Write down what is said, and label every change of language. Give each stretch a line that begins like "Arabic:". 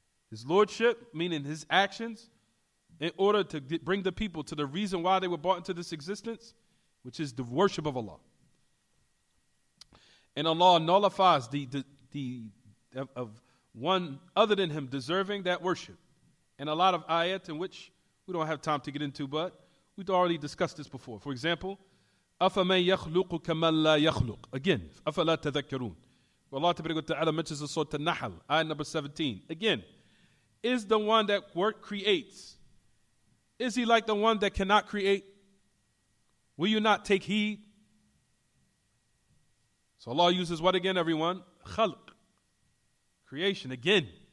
English: His lordship, meaning His actions, in order to bring the people to the reason why they were brought into this existence, which is the worship of Allah. And Allah nullifies the of one other than him deserving that worship. And a lot of ayat in which we don't have time to get into, but we've already discussed this before.
Arabic: For example, أَفَمَنْ يَخْلُقُ كَمَنْ لَا يَخْلُقُ. Again, أَفَلَا تَذَكَّرُونَ.
English: Allah Ta'ala mentions the Surah An-Nahl, ayat number 17. Again, is the one that creates, is he like the one that cannot create? Will you not take heed? So Allah uses what again, everyone? Khalq. Creation again.